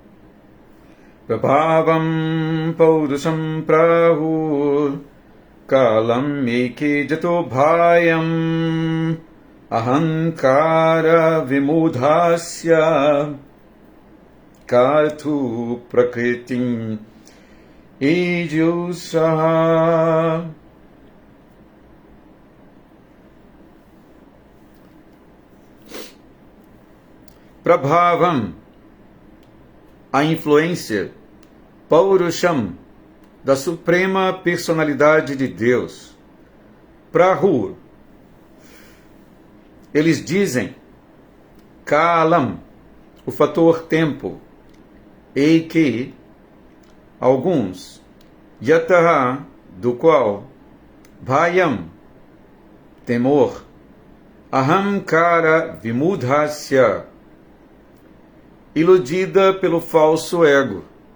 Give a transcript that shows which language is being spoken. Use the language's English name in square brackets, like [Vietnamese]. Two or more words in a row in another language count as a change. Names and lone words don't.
[Sanskrit] प्रभावं पौरुषं प्राहुः कालम् एके यतो भयम् अहङ्कार विमूढस्य कर्तुः प्रकृतिम् ईयुषः. Prabhavam, [Portuguese] a influência, Paurusham, da Suprema Personalidade de Deus. Prahu, eles dizem, Kalam, o fator tempo, Eke, alguns, Yataha, do qual, Bhayam, temor, [Sanskrit] अहङ्कार विमूढस्य, [Portuguese] iludida pelo falso ego.